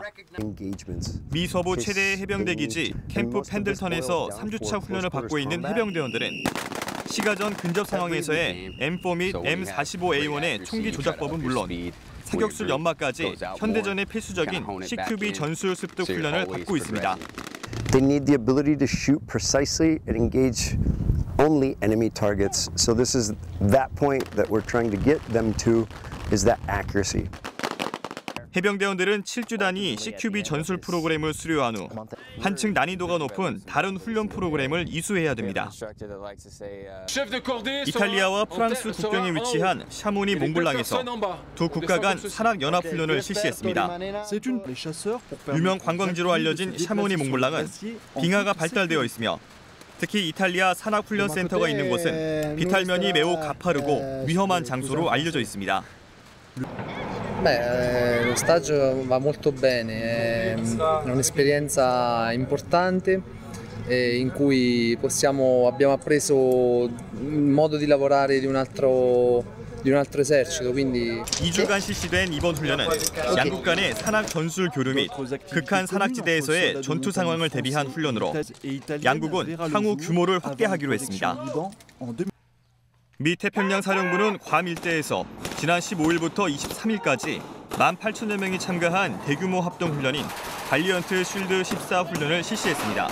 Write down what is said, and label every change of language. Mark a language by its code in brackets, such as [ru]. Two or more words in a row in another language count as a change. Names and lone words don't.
[ko] 미 서부 최대 해병대 기지 캠프 펜들턴에서 3주차 훈련을 받고 있는 해병대원들은 시가전 근접 상황에서의 M4 및 M45A1의 총기 조작법은 물론 사격술 연마까지 현대전의 필수적인 CQB 전술 습득 훈련을 받고 있습니다. [en] They need the ability to shoot precisely and engage only enemy targets. So this is that point that we're trying to get them to, is that accuracy. [ko] 해병대원들은 7주 단위 CQB 전술 프로그램을 수료한 후 한층 난이도가 높은 다른 훈련 프로그램을 이수해야 됩니다. 이탈리아와 프랑스 국경에 위치한 샤모니 몽블랑에서 두 국가 간 산악연합훈련을 실시했습니다. 유명 관광지로 알려진 샤모니 몽블랑은 빙하가 발달되어 있으며 특히 이탈리아 산악훈련센터가 있는 곳은 비탈면이 매우 가파르고 위험한 장소로 알려져 있습니다. [it] Lo stage va molto bene, è un'esperienza importante in cui abbiamo appreso il modo di lavorare di un altro esercito, quindi [ko] 2주간 실시된 이번 훈련은 양국 간의 산악 전술 교류 및 극한 산악지대에서의 전투 상황을 대비한 훈련으로 양국은 향후 규모를 확대하기로 했습니다. 미 태평양 사령부는 괌 일대에서 지난 15일부터 23일까지 18,000여 명이 참가한 대규모 합동훈련인 발리언트 쉴드 14 훈련을 실시했습니다.